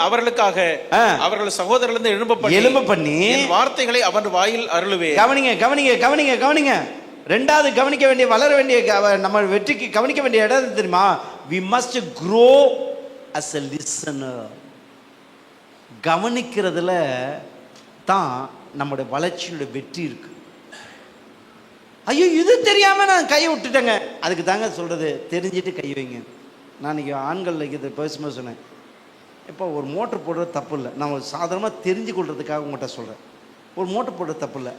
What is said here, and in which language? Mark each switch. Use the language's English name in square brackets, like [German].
[Tamil] அவர்களுக்காக அவர்கள் சகோதரர்களிருந்து எழும்ப பண்ணி என் வார்த்தைகளை அவன் வாயில் அருளுவே. கவனிங்க. ரெண்டாவது கவனிக்க வேண்டிய, வளர வேண்டிய, நம்ம வெற்றிக்கு கவனிக்க வேண்டிய இடம் தெரியுமா? [English] we must grow as a listener. [Tamil] கவனிக்கிறதுல தான் நம்முடைய வளர்ச்சியோட வெற்றி இருக்கு. ஐயோ இது தெரியாம நான் கையை விட்டுட்டேங்க, அதுக்கு தாங்க சொல்றது, தெரிஞ்சுட்டு கை வைங்க. நான் இன்னைக்கு ஆண்கள் இதை பேசும்போது சொன்னேன், இப்போ ஒரு மோட்டர் போடுறது தப்பு இல்லை, நம்ம சாதாரணமாக தெரிஞ்சு கொள்றதுக்காக உங்கள்கிட்ட சொல்கிறேன். ஒரு மோட்டர் போடுறது தப்பு இல்லை.